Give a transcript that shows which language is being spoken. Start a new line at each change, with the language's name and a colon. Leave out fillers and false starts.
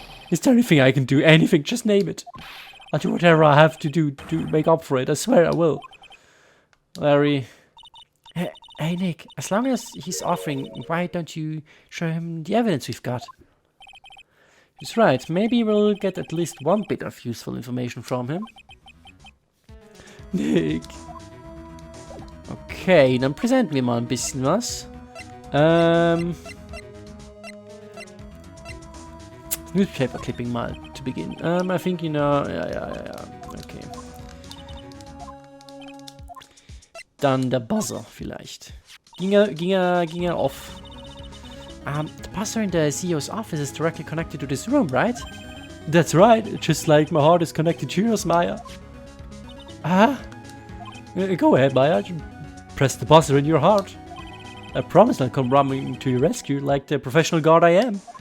English: Is there anything I can do? Anything, just name it. I'll do whatever I have to do to make up for it, I swear I will. Larry. Hey Nick, as long as he's offering, why don't you show him the evidence we've got? He's right, maybe we'll get at least one bit of useful information from him. Nick.
German: Okay, dann präsentieren wir mal ein bisschen was.
English: Newspaper clipping mal to begin. I think you know. Ja. Okay.
German: Dann der Buzzer vielleicht. Ging er off.
English: The buzzer in the CEO's office is directly connected to this room, right? That's right, just like my heart is connected to yours, Maya. Go ahead, Maya. Press the buzzer in your heart. I promise I'll come running to your rescue like the professional guard I am.